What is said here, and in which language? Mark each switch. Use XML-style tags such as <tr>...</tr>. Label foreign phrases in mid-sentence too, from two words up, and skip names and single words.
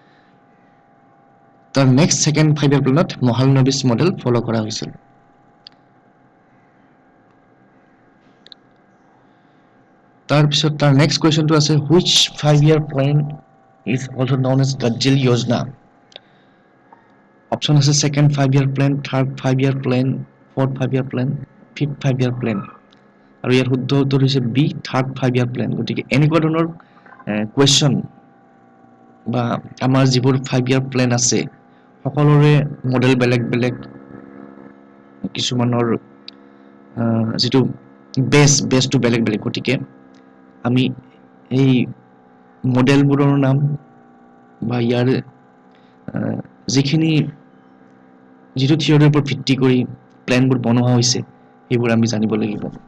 <as>তাৰ</as> <en>next second</en> <as>5-year প্লেনত Mahalanobis</as> <en>model follow</en> <as>কৰা হৈছিল তাৰ পিছত তাৰ নেক্সট কোৱেশ্চনটো আছে</as> <en>which 5-year plan is also known as Gadgil Yojana option</en> <as>আছে second</as> <en>5-year plan third 5-year plan fourth 5-year plan fifth 5-year plan</en> <as>আৰু ইয়াৰ শুদ্ধ উত্তৰ হৈছে</as> <en>B third 5-year plan</en> <as>গতিকে এনেকুৱা ধৰণৰ কোৱেশ্চন বা আমাৰ যিবোৰ</as> <en>5-year plan</en> <as>আছে সকলোৰে মডেল বেলেগ বেলেগ কিছুমানৰ যেটো বেছটো বেলেগ বেলেগ গতিকে আমি এই মডেলবোৰৰ নাম বা ইয়াৰ যিখিনি যেটো থিওৰিৰ ওপৰত ভিত্তি কৰি প্লেনবোৰ বনোৱা হৈছে সেইবোৰ আমি জানিব লাগিব</as>